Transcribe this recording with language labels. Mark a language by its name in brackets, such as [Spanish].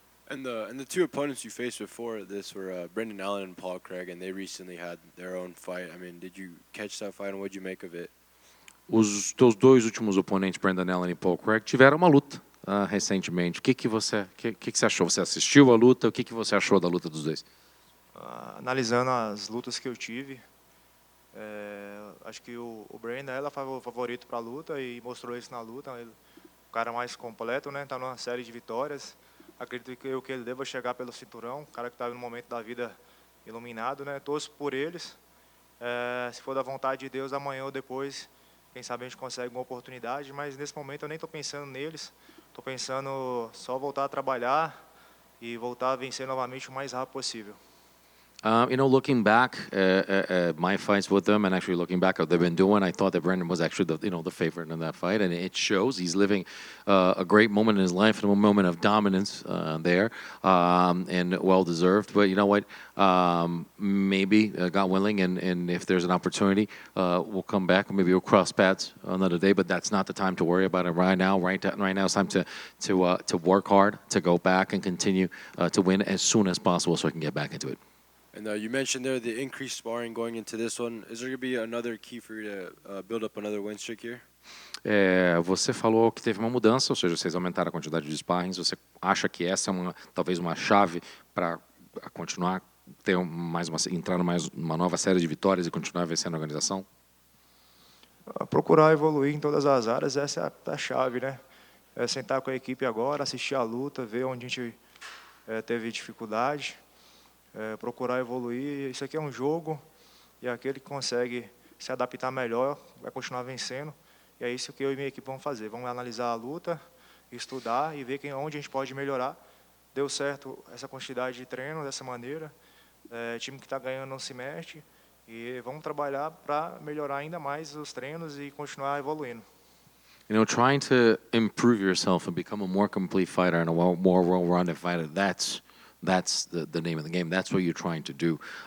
[English] And the two opponents you faced before this were Brendan Allen and Paul Craig, and they recently had their own fight. I mean, did you catch that fight, and what did you make of it? [Portuguese] Os teus dois últimos oponentes, Brendan Allen e Paul Craig, tiveram uma luta recentemente. O que você achou? Você assistiu a luta? O que você achou da luta dos dois? Analisando as lutas que eu tive, acho que o Brendan ela foi o favorito para a luta e mostrou isso na luta. O cara mais completo, né? Tá numa série de vitórias. Acredito que ele deva chegar pelo cinturão, um cara que está no momento da vida iluminado, né? Torço por eles. Se for da vontade de Deus, amanhã ou depois, quem sabe a gente consegue uma oportunidade, mas nesse momento eu nem estou pensando neles. Estou pensando só voltar a trabalhar e voltar a vencer novamente o mais rápido possível. [English] Looking back at my fights with them, and actually looking back at what they've been doing, I thought that Brendan was actually the favorite in that fight, and it shows. He's living a great moment in his life, and a moment of dominance there, and well deserved. But you know what? Maybe God willing, and if there's an opportunity, we'll come back. Maybe we'll cross paths another day. But that's not the time to worry about it right now. Right now, it's time to work hard, to go back and continue to win as soon as possible, so I can get back into it. And you mentioned there the increased sparring going into this one. Is there going to be another key for you to build up another win streak here? [Portuguese] Você falou que teve uma mudança, ou seja, vocês aumentaram a quantidade de sparrings. Você acha que essa é talvez uma chave para continuar entrar mais uma nova série de vitórias e continuar vencendo a organização? Procurar evoluir em todas as áreas, essa é a chave, né? Sentar com a equipe agora, assistir a luta, ver onde a gente teve dificuldade. Procurar evoluir. Isso aqui é um jogo e aquele que consegue se adaptar melhor vai continuar vencendo. E é isso que eu e minha equipe vamos fazer. Vamos analisar a luta, estudar e ver onde a gente pode melhorar. Deu certo essa quantidade de treino dessa maneira. Time que está ganhando não se mexe. E vamos trabalhar para melhorar ainda mais os treinos e continuar evoluindo. [English] Trying to improve yourself and become a more complete fighter and a more well-rounded fighter, that's the name of the game. That's what you're trying to do.